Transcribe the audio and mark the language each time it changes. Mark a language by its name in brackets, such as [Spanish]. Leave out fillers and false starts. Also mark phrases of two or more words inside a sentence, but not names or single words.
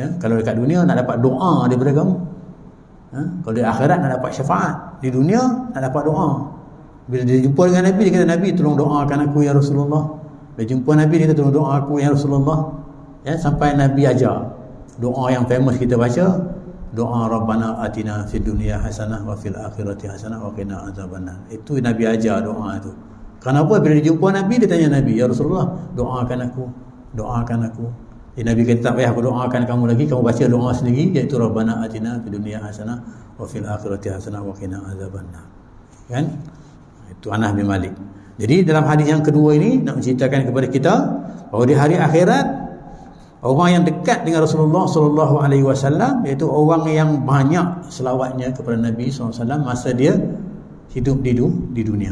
[Malay] Kalau dekat dunia nak dapat doa daripada kamu, ha? Kalau di akhirat nak dapat syafaat, di dunia nak dapat doa. Bila dia jumpa dengan Nabi, dia kata, Nabi tolong doakan aku [Arabic] يا رسول الله. [Malay] Bila jumpa Nabi, dia kata, tolong doa aku [Arabic] يا رسول الله, [Malay] ya. Sampai Nabi ajar doa yang famous kita baca, doa [Arabic] ربنا آتنا في الدنيا حسنة وفي الآخرة حسنة وقنا عذاب النار. [Malay] Itu Nabi ajar doa itu. Kenapa? Bila dia jumpa Nabi, dia tanya Nabi, [Arabic] يا رسول الله, [Malay] doakan aku, doakan aku. Nabi kata, tak payah aku doakan kamu lagi, kamu baca doa sendiri, iaitu [Arabic] ربنا آتنا في الدنيا حسنة وفي الآخرة حسنة وقنا عذاب النار. [Malay] Kan? Itu Anas bin Malik. Jadi dalam hadis yang kedua ini nak menceritakan kepada kita bahawa di hari akhirat, orang yang dekat dengan Rasulullah [Arabic] صلى الله عليه وسلم, [Malay] iaitu orang yang banyak selawatnya kepada Nabi [Arabic] صلى الله عليه وسلم [Malay] masa dia hidup di dunia.